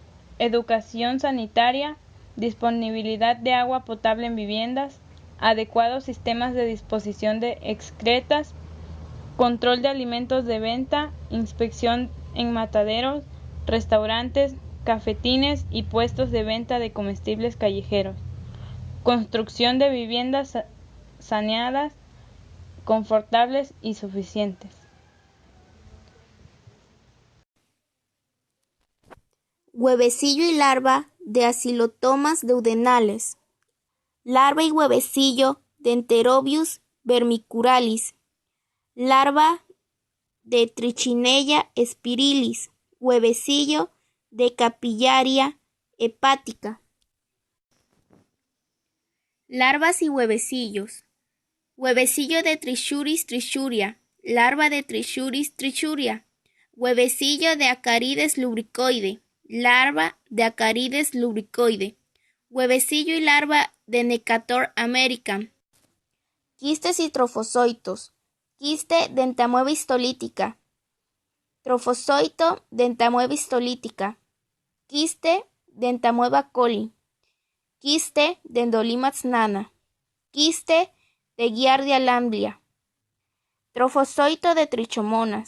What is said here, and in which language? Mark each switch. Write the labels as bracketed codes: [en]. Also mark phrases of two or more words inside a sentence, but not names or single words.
[es] Educación sanitaria, disponibilidad de agua potable en viviendas, adecuados sistemas de disposición de excretas, control de alimentos de venta, inspección en mataderos, restaurantes, cafetines y puestos de venta de comestibles callejeros, construcción de viviendas saneadas, confortables y suficientes. Huevecillo y larva de Acilotomas duodenales. Larva y huevecillo de Enterobius vermicularis. Larva de Trichinella spirilis. Huevecillo de Capillaria hepática. Larvas y huevecillos. Huevecillo de Trichuris trichuria. Larva de Trichuris trichuria. Huevecillo de Acarides lubricoide. Larva de Acarides lubricoide. Huevecillo y larva de Necator american. Quistes y trofozoitos. Quiste de Entamueba histolítica. Trofozoito de Entamueba histolítica. Quiste de Entamueba coli. Quiste de Endolimax nana. Quiste de Giardia lamblia. Trofozoito de Trichomonas.